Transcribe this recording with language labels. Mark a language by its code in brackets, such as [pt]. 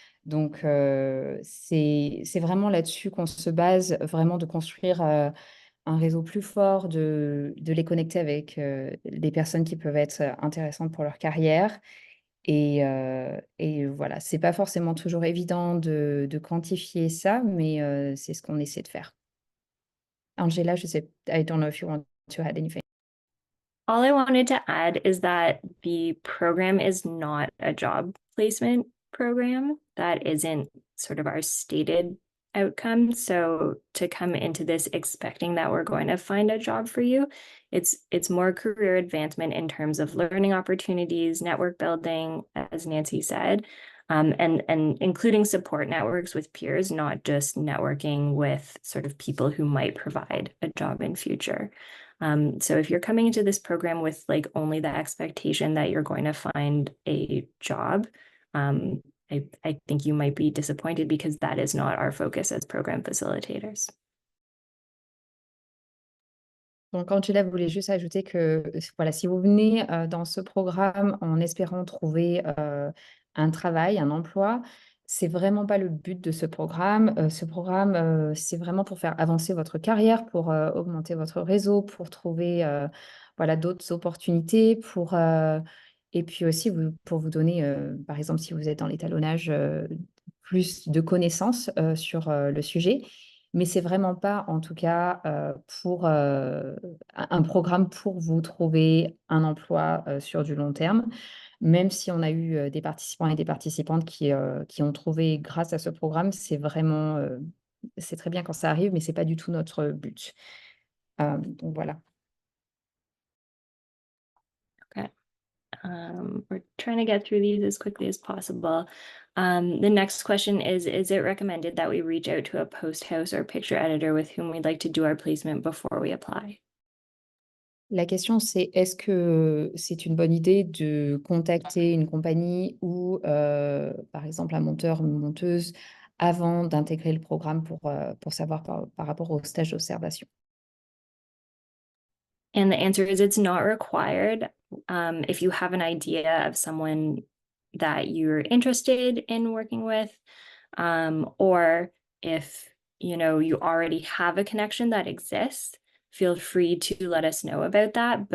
[fr] Donc, c'est vraiment là-dessus qu'on se base, vraiment de construire un réseau plus fort, de les connecter avec des personnes qui peuvent être intéressantes pour leur carrière. Et voilà, c'est pas forcément toujours évident de quantifier ça, mais c'est ce qu'on essaie de faire. [en] Angela, [fr] je sais, [en] I don't know if you want to add anything. All I wanted to add is that the program is not a job placement program. That isn't sort of our stated outcome. So to come into this expecting that we're going to find a job for you, it's more career advancement in terms of learning opportunities, network building, as Nancy said, and including support networks with peers, not just networking with sort of people who might provide a job in future. So if you're coming into this program with like only the expectation that you're going to find a job, I think you might be disappointed because that is not our focus as program facilitators. [fr] Donc, Angela voulait juste ajouter que voilà, si vous venez dans ce programme en espérant trouver un travail, un emploi, c'est vraiment pas le but de ce programme. Ce programme, c'est vraiment pour faire avancer votre carrière, pour augmenter votre réseau, pour trouver voilà, d'autres opportunités, et puis aussi pour vous donner, par exemple, si vous êtes dans l'étalonnage, plus de connaissances sur le sujet. Mais c'est vraiment pas, en tout cas, pour un programme pour vous trouver un emploi sur du long terme. Même si on a eu des participants et des participantes qui ont trouvé grâce à ce programme, c'est vraiment, c'est très bien quand ça arrive, mais c'est pas du tout notre but. Donc voilà. [en] Okay. We're trying to get through these as quickly as possible. The next question is it recommended that we reach out to a post house or picture editor with whom we'd like to do our placement before we apply? [fr] La question, c'est est-ce que c'est une bonne idée de contacter une compagnie ou, par exemple, un monteur ou une monteuse avant d'intégrer le programme pour savoir par rapport au stage d'observation? [en] And the answer is it's not required. If you have an idea of someone that you're interested in working with, or if you already have a connection that exists, feel free to let us know about that.